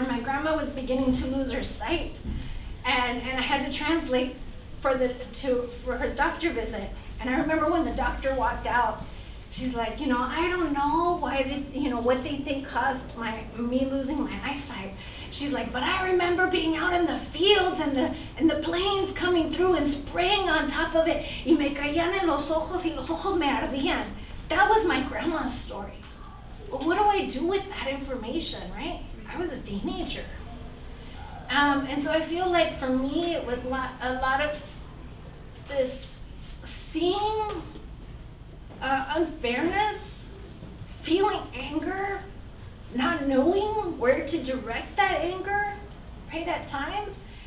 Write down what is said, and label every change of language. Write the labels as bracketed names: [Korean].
[English] My grandma was beginning to lose her sight, and I had to translate for her doctor visit. And I remember when the doctor walked out, she's like, I don't know what they think caused me losing my eyesight. She's like, but I remember being out in the fields and the planes coming through and spraying on top of it. [Spanish] Y me caían en los ojos y los ojos me ardían. [English] That was my grandma's story. But what do I do with that information, right? I was a teenager. And so I feel like for me, it was a lot of this seeing unfairness, feeling anger, not knowing where to direct that anger, right, at times.